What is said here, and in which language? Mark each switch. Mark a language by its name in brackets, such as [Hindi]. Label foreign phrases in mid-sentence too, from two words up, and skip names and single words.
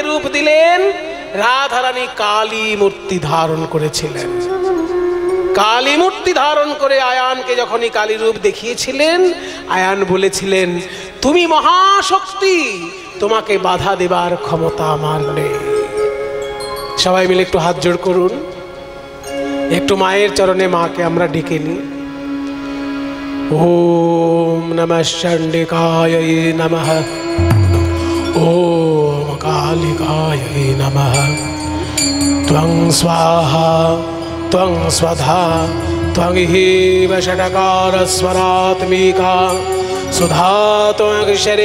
[Bangla] রূপ দিলেন রাধারানী কালী মূর্তি ধারণ করেছিলেন কালী মূর্তি ধারণ করে আয়ানকে যখনই কালী রূপ দেখিয়েছিলেন আয়ান বলেছিলেন তুমি মহাশক্তি তোমাকে বাধা দেবার ক্ষমতা আমার নেই সবাই মিলে একটু হাত জোড় করুন একটু মায়ের চরণে মাকে আমরা ডেকে নিই [Sanskrit] ॐ नमः चण्डिकायै नमः ॐ कालिकायै नमः त्वं स्वाहा त्वं स्वधा त्वं हीव षट्कारस्वरात्मिका सुधा त्वमक्षरे